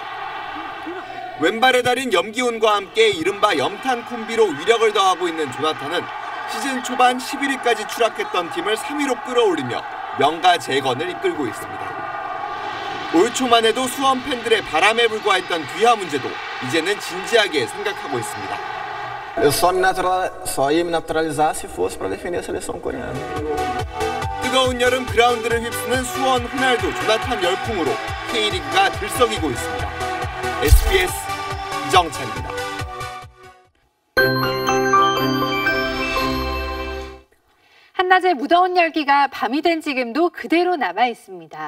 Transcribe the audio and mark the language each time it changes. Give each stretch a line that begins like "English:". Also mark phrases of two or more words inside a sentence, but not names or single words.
Korean: 왼발의 달인 염기훈과 함께 이른바 염탄 콤비로 위력을 더하고 있는 조나탄은 시즌 초반 11위까지 추락했던 팀을 3위로 끌어올리며 명가 재건을 이끌고 있습니다. 올 초만 해도 수원 팬들의 바람에 불과했던 귀하 문제도 이제는 진지하게 생각하고 있습니다.
Portuguese: Eu só ia me naturalizar se fosse para defender a seleção coreana.
Korean: 뜨거운 여름 그라운드를 휩쓰는 수원 호날두 조나탄 열풍으로 K리그가 들썩이고 있습니다. SBS 이정찬입니다. 한낮의 무더운 열기가 밤이 된 지금도 그대로 남아 있습니다.